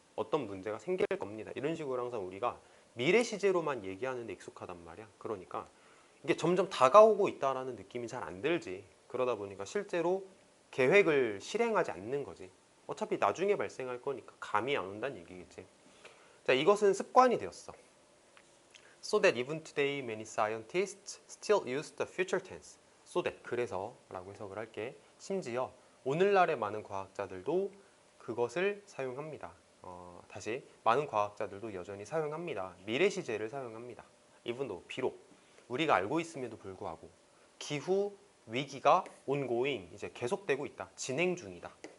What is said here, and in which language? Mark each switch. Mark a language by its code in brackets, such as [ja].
[ko] 어떤 문제가 생길 겁니다. 이런 식으로 항상 우리가 미래 시제로만 얘기하는 데 익숙하단 말이야. 그러니까 이게 점점 다가오고 있다라는 느낌이 잘 안 들지. 그러다 보니까 실제로 계획을 실행하지 않는 거지. 어차피 나중에 발생할 거니까 감이 안 온다는 얘기겠지. 자, 이것은 습관이 되었어. [en] So that even today many scientists still use the future tense. [ko] So that, 그래서 라고 해석을 할게. 심지어 오늘날의 많은 과학자들도 그것을 사용합니다. 다시 많은 과학자들도 여전히 사용합니다. 미래 시제를 사용합니다. even though, 비록 우리가 알고 있음에도 불구하고 기후 위기가 ongoing, 이제 계속되고 있다. 진행 중이다.